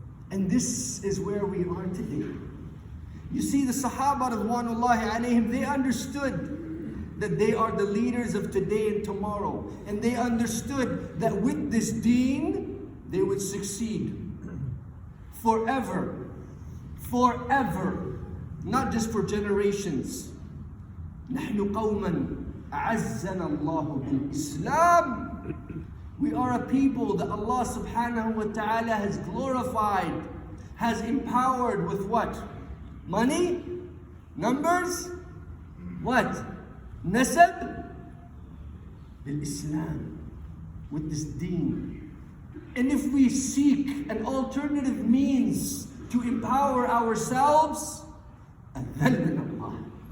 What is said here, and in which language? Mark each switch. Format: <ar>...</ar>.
<en>And this is where we are today. You see, the Sahaba radwanullahi alayhim, they understood that they are the leaders of today and tomorrow. And they understood that with this deen, they would succeed. Forever. Forever. Not just for generations.</en> <ar>نحن قوما أعزنا الله بالإسلام.</ar> <en>We are a people that Allah subhanahu wa ta'ala has glorified, has empowered with what? Money? Numbers? What? Nasab? Bil-Islam. with this deen. And if we seek an alternative means to empower ourselves,</en> <ar>أذلنا</ar> <en>Allah.</en>